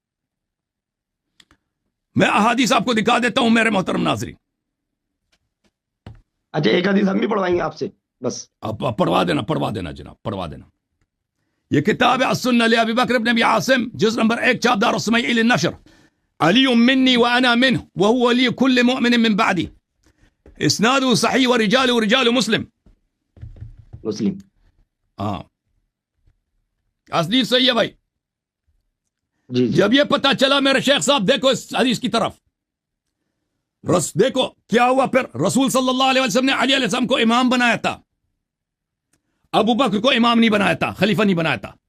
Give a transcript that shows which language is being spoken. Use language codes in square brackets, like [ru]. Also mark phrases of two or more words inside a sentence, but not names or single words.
[ur] میں احادیث آپ کو دکھا دیتا ہوں میرے محترم ناظرین۔ اچھا، ایک حدیث ہم بھی پڑھوائیں گے آپ سے، بس آپ پڑھوا دینا جناب، پڑھوا دینا۔ یہ کتاب ہے السنہ لأبی بکر بن ابی عاصم، جز نمبر 1، چاپ دار السمیع للنشر۔ [ar] علی منی وانا منہ وهو ولی کل مؤمن من بعدی، اسناد صحیح ورجال رجال مسلم۔ [ur] ہاں اصلی صحیح ہے بھائی۔ جی جب یہ پتہ چلا میرے شیخ صاحب، دیکھو اس حدیث کی طرف، دیکھو کیا ہوا پھر۔ رسول [ar] صلی اللہ علیہ وسلم [ur] نے علی [ar] علیہ السلام [ur] کو امام بنایا تھا، ابو بکر کو امام نہیں بنایا تھا، خلیفہ نہیں بنایا تھا۔